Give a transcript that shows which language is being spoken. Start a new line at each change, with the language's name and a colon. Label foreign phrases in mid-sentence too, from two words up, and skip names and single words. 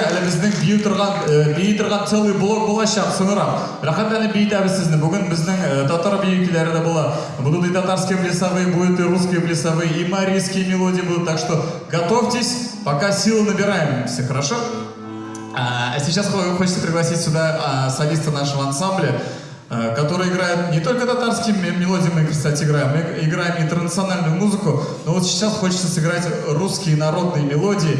Tatar: Әле безнең бию торган
Russian: целый блок
Tatar: булачак соңрак. Рәхәт әле биетәбез сезне. Бүген безнең татар биюкиләре дә була.
Russian: Будут и татарские плясовые, будут и русские плясовые, и марийские мелодии будут. Так что готовьтесь, пока силы набираемся, хорошо? Сейчас хочется пригласить сюда солиста нашего ансамбля. который играет не только татарские мелодии, мы, кстати, играем, мы играем интернациональную музыку, но вот сейчас хочется сыграть русские народные мелодии.